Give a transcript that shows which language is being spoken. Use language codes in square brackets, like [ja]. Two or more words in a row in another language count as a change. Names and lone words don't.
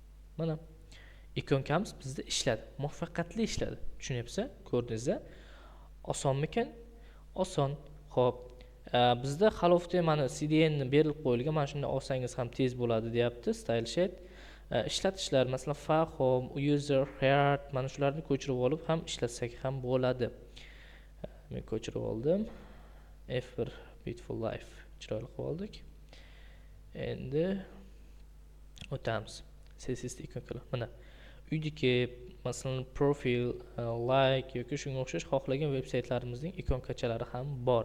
[uz] Mana ikonkamiz bizda ishladi, muvaffaqiyatli ishladi. Tushunyapsiz? Ko'rdingizmi? Osonmikan? Oson. Xo'p, bizda Halofda mana CDN ni berilib qo'yilgan, mana shunday olsangiz ham tez bo'ladi deyapti. [en] Style sheet. [uz] Ishlatishlar, masalan, [en] file, home, user, head, [uz] mana shularni ko'chirib olib ham ishlatsak ham bo'ladi. Men ko'chirib oldim. F1 [en] Beautiful Life [uz] chiroyli qilib oldik. Endi o'tamiz. CSS ikonkalar. Mana uydagi masalan profil, like yoki shunga o'xshash xohlagan veb-saytlarimizning ikonkachalari ham bor.